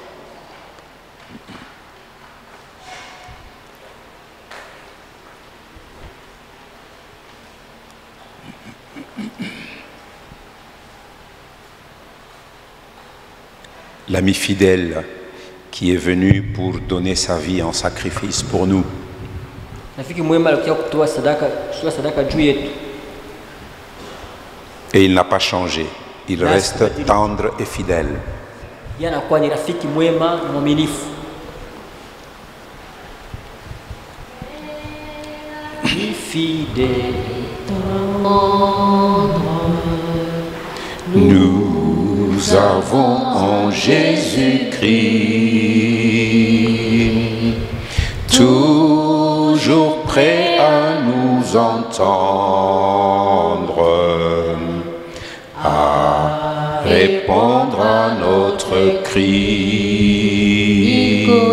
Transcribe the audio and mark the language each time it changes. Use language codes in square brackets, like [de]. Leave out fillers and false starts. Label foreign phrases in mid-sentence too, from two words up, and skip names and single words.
[fr] L'ami fidèle qui est venu pour donner sa vie en sacrifice pour nous. [sw] Rafiki mwema alikuja kutoa sadaka juu yetu. [fr] Et il n'a pas changé. Il reste tendre et fidèle. [sw] Yeye anakuwa ni rafiki mwema na mwaminifu. [fr] Fidèle, Nous avons en Jésus-Christ toujours prêt à nous entendre, à répondre à notre cri.